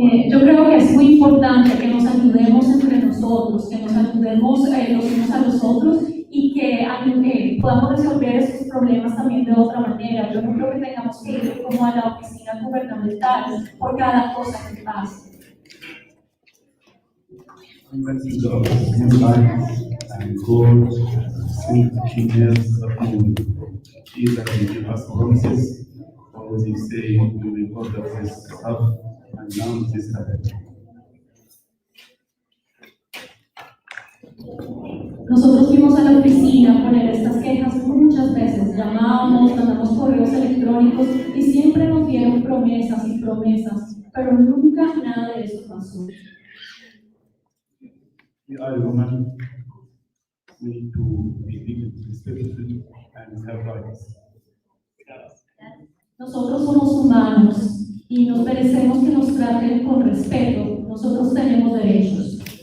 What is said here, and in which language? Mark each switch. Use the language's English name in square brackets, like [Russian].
[Spanish] Yo creo que es muy importante que nos ayudemos entre nosotros, que nos ayudemos los unos a los otros y que podamos resolver esos problemas también de otra manera. Yo no creo que tengamos que ir como a la oficina gubernamental por cada cosa que pase. [English] We went to the office and go send emails either they give us promises or they say we will order this stuff and now this happened. [Spanish] Nosotros fuimos a la oficina a poner estas quejas muchas veces, llamamos, mandamos correos electrónicos y siempre nos dieron promesas y promesas, pero nunca nada de eso pasó. [English] We are human. We need to be treated respectfully and have rights. [Spanish] Nosotros somos humanos y nos merecemos que nos traten con respeto. Nosotros tenemos derechos.